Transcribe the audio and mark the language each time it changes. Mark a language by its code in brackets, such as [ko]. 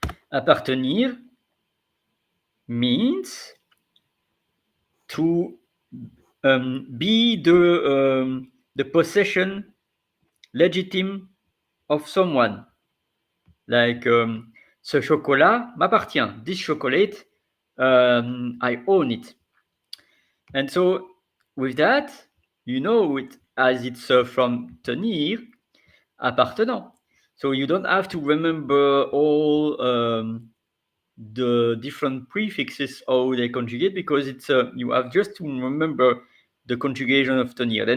[en] Appartenir means to be the possession legitimate of someone. Like [fr] ce chocolat m'appartient. [en] This chocolate, I own it. And so with that, you know it as it's from tenir, appartenant. So you don't have to remember all the different prefixes, how they conjugate, because it's you have just to remember the conjugation of tenir.